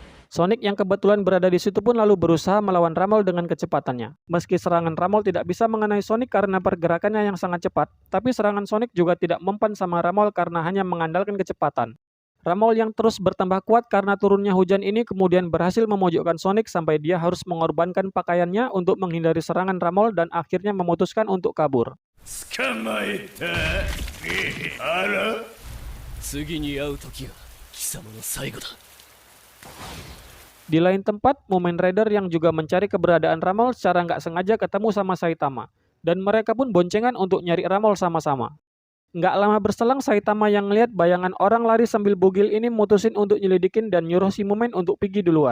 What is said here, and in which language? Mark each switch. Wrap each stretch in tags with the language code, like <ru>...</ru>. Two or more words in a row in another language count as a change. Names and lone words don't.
<id>Sonic yang kebetulan berada di situ pun lalu berusaha melawan Ramol dengan kecepatannya. Meski serangan Ramol tidak bisa mengenai Sonic karena pergerakannya yang sangat cepat, tapi serangan Sonic juga tidak mempan sama Ramol karena hanya mengandalkan kecepatan. Ramol yang terus bertambah kuat karena turunnya hujan ini kemudian berhasil memojokkan Sonic sampai dia harus mengorbankan pakaiannya untuk menghindari serangan Ramol dan akhirnya memutuskan untuk kabur.</id> <ja>捕まえた。あら、次に会う時が貴様の最後だ。</ja> <id>Di lain tempat, Mumen Rider yang juga mencari keberadaan Ramol secara nggak sengaja ketemu sama Saitama. Dan mereka pun boncengan untuk nyari Ramol sama-sama. Nggak lama berselang, Saitama yang ngeliat bayangan orang lari sambil bugil ini mutusin untuk nyelidikin dan nyuruh si Mumen untuk pergi duluan.</id>